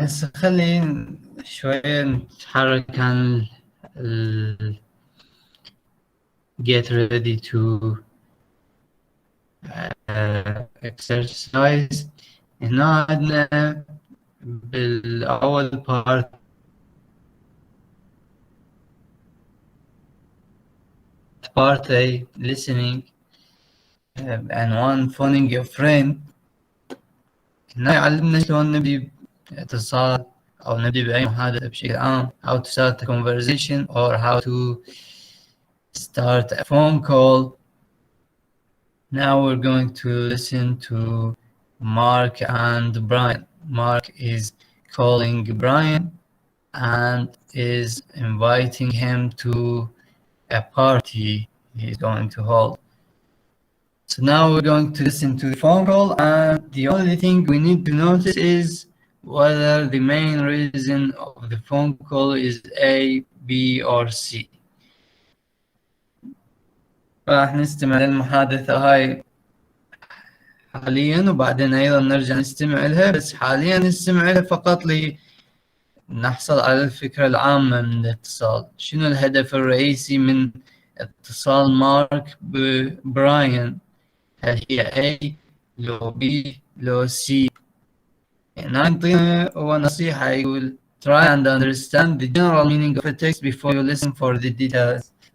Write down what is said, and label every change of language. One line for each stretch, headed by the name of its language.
Arabic: هسه خلينا شوية نتحرك عن
English: get ready to exercise.
Arabic: هنا عندنا بالأول
English: part A listening
Arabic: عنوان
English: phoning your friend.
Arabic: هنا يعلمنا شلون نبدي اتصال أو نبدي بأي محادثة بشكل عام.
English: How to start a conversation or how to start a phone call. Now we're going to listen to Mark and Brian. Mark is calling Brian and is inviting him to a party he's going to hold. So now we're going to listen to the phone call, and the only thing we need to notice is whether the main reason of the phone call is A, B, or C.
Arabic: راح نستمع للمحادثة هاي حاليا وبعدين أيضا نرجع نستمع لها، بس حاليا نستمع لها فقط لنحصل على الفكرة العامة من الاتصال. شنو الهدف الرئيسي من اتصال مارك ببراين؟ هل هي A لو B لو C؟ يعني نعطينا هو نصيحة يقول
English: try and understand the general meaning of a text before you listen for the details.